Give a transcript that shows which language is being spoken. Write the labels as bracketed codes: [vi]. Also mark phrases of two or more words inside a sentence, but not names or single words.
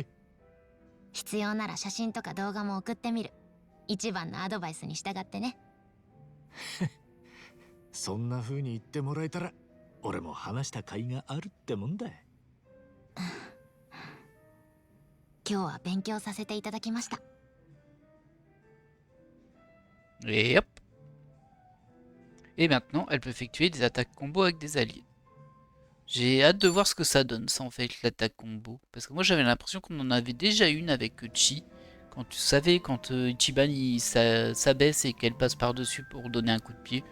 [ja] 必要なら写真とか動画も送ってみる。一番のアドバイスに従ってね。そんな風に言ってもらえたら俺も話した甲斐があるってもんだ。今日は勉強させていただきました。 [fr] Et hop. Et maintenant, elle peut effectuer des attaques combo avec des alliés. J'ai hâte de voir ce que ça donne, ça en fait, l'attaque combo. Parce que moi j'avais l'impression qu'on en avait déjà une avec Chi. Quand tu savais, quand Ichiban il s'abaisse et qu'elle passe par-dessus pour donner un coup de pied.